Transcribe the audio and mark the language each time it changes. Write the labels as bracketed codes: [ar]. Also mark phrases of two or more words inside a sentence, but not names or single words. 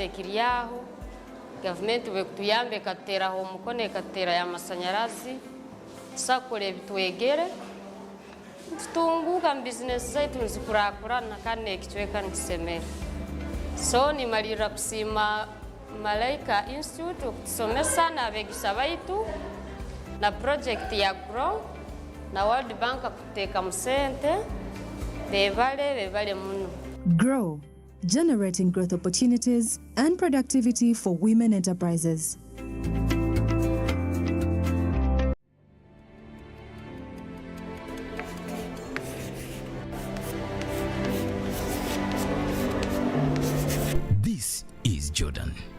[ttj] ekiriyaho government we kutuyambe katera ho mukone katera ya masanyarazi sakore bitwegere tutunguka business zaitu nzikurakurana kandi ekichweka nkisemera so ni malira kusima Malaika Institute okutusomesa n'abeegisa baitu na project ya grow na World Bank kuteka musente bebale muno. [en] Grow, generating growth opportunities and productivity for women enterprises. This is Jordan.